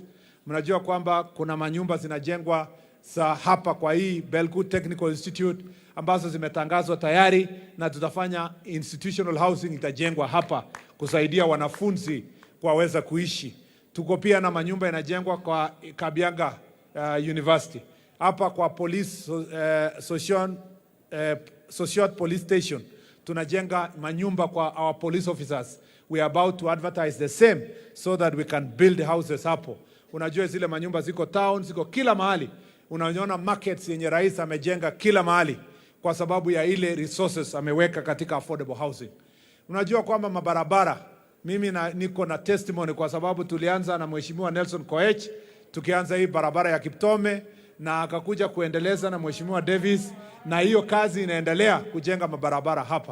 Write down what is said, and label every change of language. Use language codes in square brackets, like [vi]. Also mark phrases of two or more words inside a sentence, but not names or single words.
[sw] Mnajua kwamba kuna manyumba zinajengwa za hapa kwa hii Belgut Technical Institute ambazo zimetangazwa tayari, na tutafanya [en] institutional housing [sw] itajengwa hapa kusaidia wanafunzi kuweza kuishi. Tuko pia na manyumba yanajengwa kwa Kabianga University. Hapa kwa police Cheruiyot police station tunajenga manyumba kwa [en] our police officers. We are about to advertise the same so that we can build houses hapo. [sw] Unajua zile manyumba ziko town, ziko kila mahali. Unaona markets yenye rais amejenga kila mahali kwa sababu ya ile resources ameweka katika [en] affordable housing. [sw] Unajua kwamba mabarabara, mimi niko na testimony kwa sababu tulianza na Mheshimiwa Nelson Koech, tukianza hii barabara ya Kiptome, na akakuja kuendeleza na Mheshimiwa Davis, na hiyo kazi inaendelea kujenga mabarabara hapa.